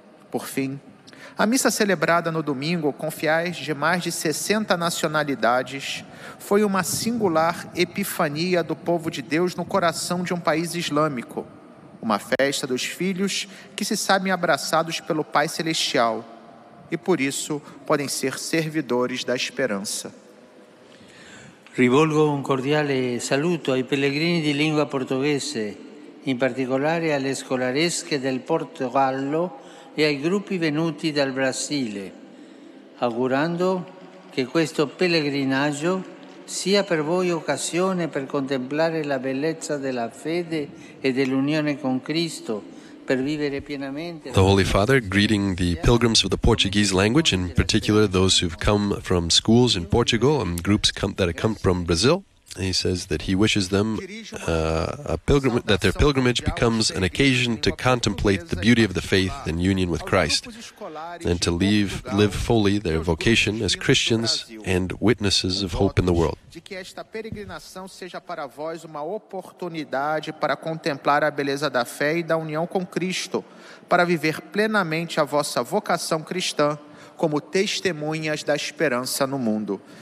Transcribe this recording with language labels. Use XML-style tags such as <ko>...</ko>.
<pt>Por fim, a missa celebrada no domingo com fiéis de mais de 60 nacionalidades foi uma singular epifania do povo de Deus no coração de um país islâmico, uma festa dos filhos que se sabem abraçados pelo Pai Celestial e, por isso, podem ser servidores da esperança.</pt> <it>Rivolgo un cordiale saluto ai pellegrini di lingua portoghese, in particolare alle scolaresche del Portogallo e ai gruppi venuti dal Brasile, augurando che questo pellegrinaggio sia per voi occasione per contemplare la bellezza della fede e dell'unione con Cristo, per vivere pienamente.</it> <en>The Holy Father greeting the pilgrims of the Portuguese language, in particular those who've come from schools in Portugal and groups that have come from Brazil. He says that he wishes them that their pilgrimage becomes an occasion to contemplate the beauty of the faith in union with Christ, and to live fully their vocation as Christians and witnesses of hope in the world.</en> <pt>De que esta peregrinação seja para vós uma oportunidade para contemplar a beleza da fé e da união com Cristo, para viver plenamente a vossa vocação cristã como testemunhas da esperança no mundo.</pt>